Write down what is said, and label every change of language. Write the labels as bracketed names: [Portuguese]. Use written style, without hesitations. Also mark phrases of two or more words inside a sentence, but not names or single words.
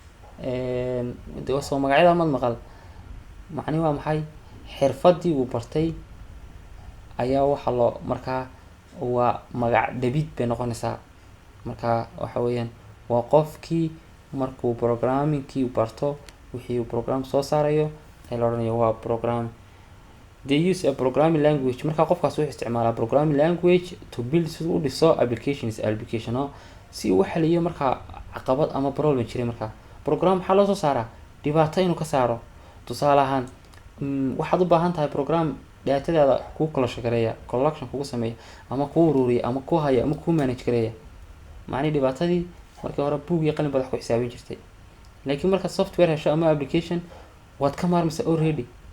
[Somali] soo magacyada mad maqal macni waa maxay xirfadii uu bartay ayaa waxa loo markaa waa magac dhabid bay noqonaysaa markaa waxa weeyaan waa qofkii markuu programmingkii barto wixii uu program soo saarayo ee la odhanayo waa program. [English] They use a programming language [Somali] markaa qofkaas wuxuu isticmaalaa [English] programming language to build [Somali] si uu u dhiso application si uu u xaliyo markaa caqabad ama problem jiray markaa program maxaa loo soo saaraa dhibaato inuu ka saaro tusaale ahaan waxaad u baahan tahay program datadaada kuu collection kugu sameeya ama kuu ururiya ama kuu haya ama kuu manage gareeya macni dhibaatadii markii hore buug iyo qalin baad wax ku xisaabin jirtay laakiin marka software hesho ama application waad ka maarmaysaa already